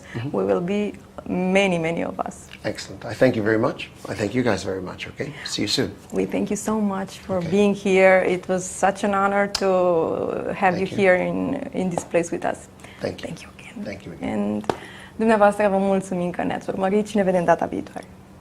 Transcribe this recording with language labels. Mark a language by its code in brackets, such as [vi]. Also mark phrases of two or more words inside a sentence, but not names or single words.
[en] Mm-hmm. We will be many of us. Excellent. I thank you very much. I thank you guys very much, okay? See you soon. We thank you so much for being here. It was such an honor to have you here in this place with us. Thank you. Thank you again. Thank you again. [ro] And dumneavoastră vă mulțumim că ne-ați urmărit și ne vedem data viitoare.